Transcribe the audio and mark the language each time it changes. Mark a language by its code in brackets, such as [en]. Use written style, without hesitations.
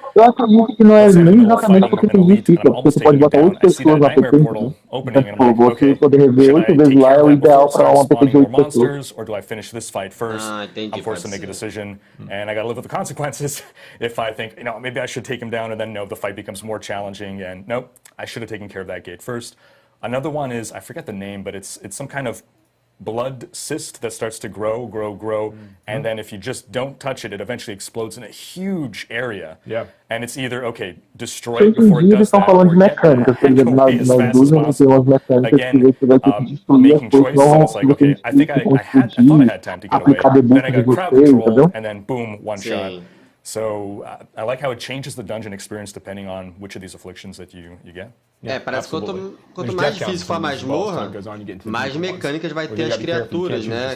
[pt] Eu acredito que não é nem exatamente porque tem difícil, porque você pode botar 8 pessoas lá por tempo. Então, você poder rever 8 vezes lá é o ideal para uma PT de 8 pessoas. [en] Or do I finish this fight first? I'm forced to make a decision, and I got to live with the consequences if I think, you know, maybe I should take him down, and then no, the fight becomes more challenging, and nope, I should have taken care of that gate first. Another one is, I forget the name, but it's some kind of blood cyst that starts to grow, and then if you just don't touch it, it eventually explodes in a huge area. Yeah. And it's either, okay, destroy it before it does that, [pt] falando de [en] or get [pt] mecânicas, por exemplo, nas duas tem umas mecânicas que você vai ter que destruir as coisas, não [en] it's like, okay, I thought I had time to get away, then I got crowd control, and then boom, one shot. So I like how it changes the dungeon experience depending on which of these afflictions that you get. [pt] Parece que quanto mais difícil for a masmorra, mais mecânicas vai ter as criaturas, né?